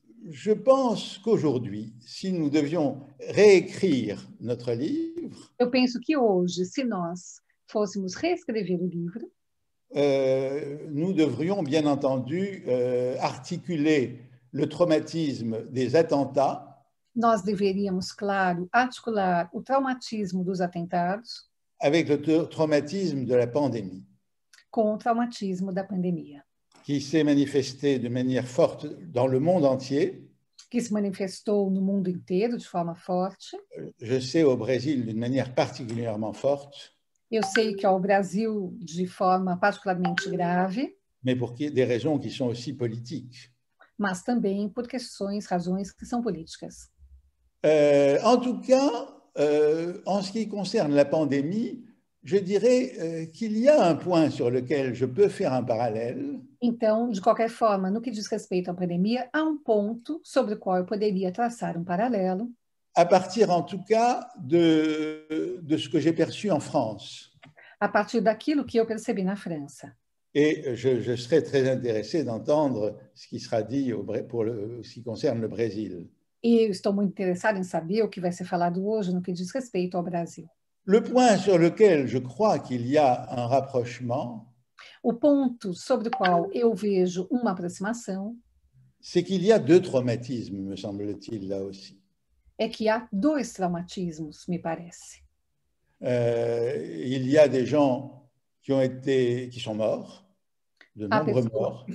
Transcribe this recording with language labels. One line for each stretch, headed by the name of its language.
French: je pense qu'aujourd'hui, si nous devions réécrire notre livre,
Portuguese: Eu penso que hoje, se nós fôssemos reescrever o livro,
French: nous devrions bien entendu articuler le traumatisme des attentats
Portuguese: nós deveríamos, claro, articular o traumatismo dos atentados
French: avec le traumatisme de la pandémie,
Portuguese: com o traumatismo da pandemia,
French: qui s'est manifesté de manière forte dans le monde entier.
Portuguese: que se manifestou no mundo inteiro de forma forte.
French: Je sais au Brésil d'une manière particulièrement forte,
Portuguese: Eu sei que ao Brasil de forma particularmente grave,
French: mais pour des raisons qui sont aussi politiques.
Portuguese: mas também por razões que são políticas.
French: En tout cas, en ce qui concerne la pandémie, je dirais qu'il y a un point sur lequel je peux faire un parallèle.
Portuguese: Então, de qualquer forma, no que diz respeito à pandemia, há um ponto sobre o qual eu poderia traçar um paralelo.
French: À partir en tout cas de ce que j'ai perçu en France.
Portuguese: A partir daquilo que eu percebi na França.
French: Et je serais très intéressé d'entendre ce qui sera dit pour ce qui concerne le Brésil.
Portuguese: E eu estou muito interessada em saber o que vai ser falado hoje no que diz respeito ao Brasil.
French: Le point sur lequel je crois qu'il y a un rapprochement,
Portuguese: o ponto sobre o qual eu vejo uma aproximação,
French: c'est qu'il y a deux traumatismes, me semble-t-il, là aussi.
Portuguese: É que há dois traumatismos, me parece.
French: Il y a des gens qui sont morts, de nombreux morts.